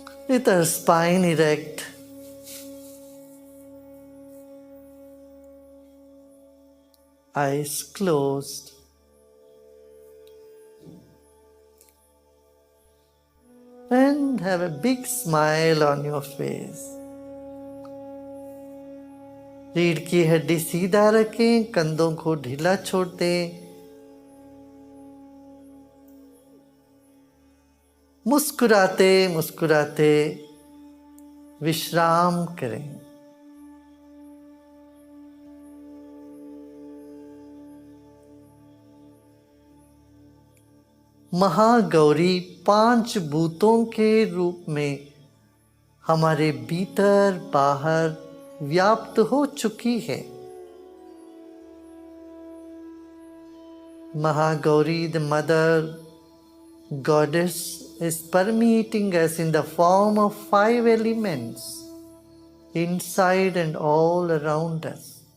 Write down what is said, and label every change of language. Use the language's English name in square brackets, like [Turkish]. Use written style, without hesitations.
[English] with her spine erect, eyes closed, and have a big smile on your face. [Hindi] रीढ़ की हड्डी सीधा रखें, कंधों को ढीला छोड़ दें, मुस्कुराते मुस्कुराते विश्राम करें। महागौरी 5 भूतों के रूप में हमारे भीतर बाहर व्याप्त हो चुकी है। Mahagauri, [English] the mother goddess, is permeating us in the form of 5 elements inside and all around us.